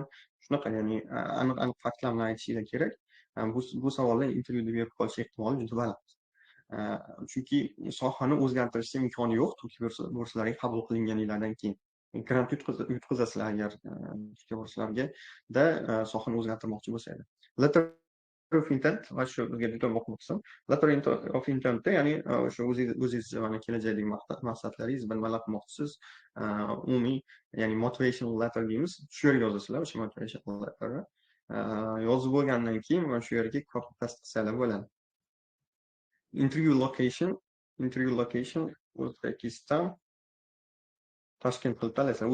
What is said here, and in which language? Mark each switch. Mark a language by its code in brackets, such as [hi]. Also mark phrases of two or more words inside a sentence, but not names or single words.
[uz] Shunaqa, ya'ni aniq faktlar bilan aytishinglar kerak. Bu savollar intervyuda berib qolish ehtimoli juda baland. Chunki sohani o'zgartirishga imkoni yo'q. Turkiya burslariga qabul qilinganinglardan keyin grant yutqazasizlar agar Turkiya burslariga sohani o'zgartirmoqchi bo'lsanglar. [en] Letter of intent [uz] va shu o'zga juda muhim qism. [en] Letter of intentda, [uz] ya'ni o'sha o'zingiz mana kelajakdagi maqsadlaringiz, nimalar qilmoqchisiz, umumiy, ya'ni [en] motivational letter [uz] deymiz. Shu yerga yozasizlar, o'sha [en] motivational letterni. [uz] Yozib bo'lgandan keyin mana shu yerga [en] copy paste [uz] qilsanglar bo'ladi. [en] Interview location [uz] O'zbekiston, Toshkent qilib tanlaysan.